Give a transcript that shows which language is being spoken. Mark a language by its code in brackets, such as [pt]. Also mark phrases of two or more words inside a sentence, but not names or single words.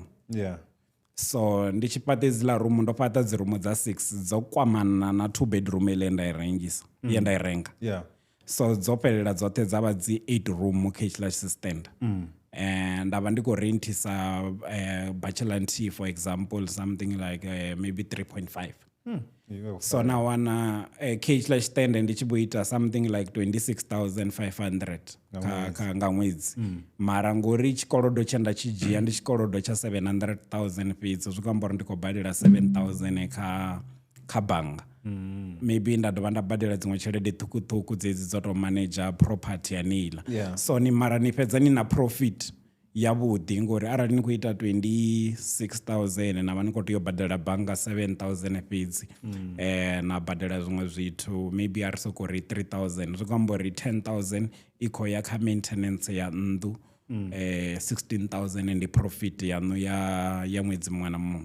[ve] So ndi tshi fhaṱa edziḽa rumu ndo fhaṱa dzi rumu dza 6 dzo kwamana na 2 bedroom ile ye nda i renga. So dzo fhelela dzoṱhe dza vha dzi 8 room kha hetshiḽa stand. Nda vha ndi khou rentisa bachelor nthihi [en] for example something like maybe 3.5. [ve] So na wana kha stand ndi tshi vho ita [en] something like [ve] 26,500 nga ṅwedzi mara ngori tshikolodo tshe nda tshi dzhia ndi tshikolodo tsha 700,000 fhedzi zwi khou amba uri ndi khou badela 7,000 kha bannga. Maybe nda dovha nda badela dziṅwe tshelede ṱhukhuṱhukhu dzedzi dzo tou [en] manager property [ve] yaneiḽa so ni mara ni fhedza ni na profit yavhuḓi ngori arali ni khou ita 26,000 na vha ni khou tea u badela bannga 7,000 fhedzi na badela zwiṅwe zwithu maybe a ri soko ri 3,000 zwi khou amba uri 10,000 i khou ya kha maintenance ya nnḓu 16,000 ndi profit yaṋu ya ṅwedzi muṅwe na muṅwe.